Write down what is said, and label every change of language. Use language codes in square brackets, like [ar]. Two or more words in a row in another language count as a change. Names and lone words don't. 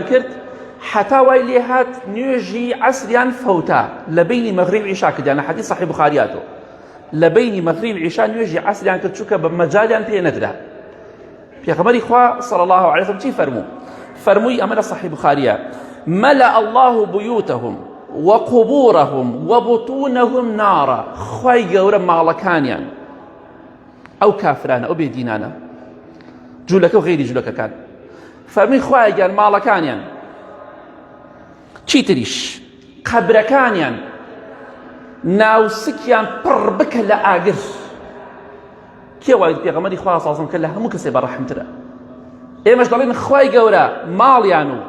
[ckb] کرد حتا وای لێ هات نوێژی عەسریان فەوتا لە بینی مەغریب عیشا کردیان لە حەدیث صحیح بوخاریاتەوە لە بینی مەغریب عیشا نوێژی عەسریان کرد چونکە بە مەجالیان پێ نەدرا پێغەمبەری خوا [ar] صلی الله علیه وسلم [ckb] چی فەرموو فەرمووی ئەمە لە صحیح بوخاریە [ar] ملأ الله بيوتهم وقبورهم وبطونهم نارا [ckb] خوای گەورە ماڵەکانیان ئەو کافرانە ئەو بێدینانە جوولەکە و غەیری جوولەکەکان فەرمووی خوای گەورە ماڵەکانیان چیتریش قەبرەکانیان ناوسکیان پڕ بکە لە ئاگر کێ وای پێغەمبەری خوا [ar] صلی الله علیه وسلم [ckb] کە لە هەموو کەسێ بەڕەحمترە ئێمەش دەڵێن خوای گەورە ماڵیان و